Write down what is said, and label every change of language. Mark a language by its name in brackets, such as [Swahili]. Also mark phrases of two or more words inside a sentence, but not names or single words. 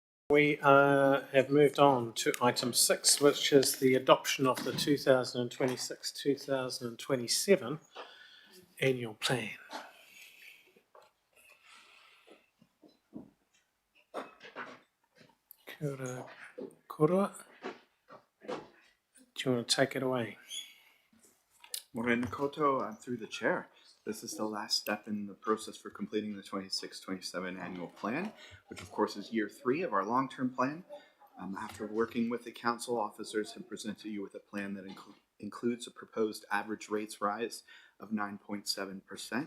[English] We have moved on to item 6, which is the adoption of the 2026-2027 annual plan. [Māori] Kia ora, korua. [English] Do you want to take it away? [Māori] Morena Koto, [English] I'm through the chair. This is the last step in the process for completing the 26-27 annual plan, which of course is year 3 of our long-term plan. After working with the council, officers have presented you with a plan that includes a proposed average rates rise of 9.7%.